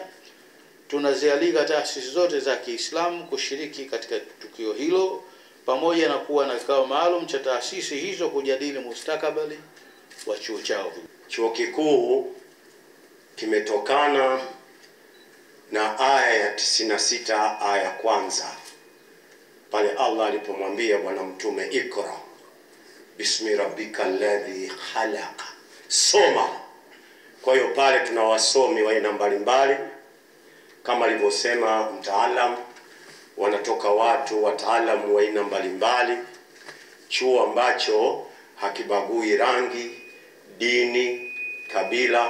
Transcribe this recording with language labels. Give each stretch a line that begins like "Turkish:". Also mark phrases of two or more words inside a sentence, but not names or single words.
Swahili: Tunazialika taasisi zote za Kiislamu kushiriki katika tukio hilo, pamoja na kuwa na kikao maalum cha taasisi hizo kujadili mustakabali wa chuo chao. Chuo kikuu kimetokana na aya ya 96 aya ya kwanza, pale Allah alipomwambia Bwana Mtume,
Arabic: اقرأ باسم ربك الذي خلق,
Swahili: soma. Kwa hiyo pale tuna wasomi wa aina mbalimbali, kama alivyosema mtaalam, wanatoka wataalamu wa aina mbalimbali, chuo ambacho hakibagui rangi, dini, kabila.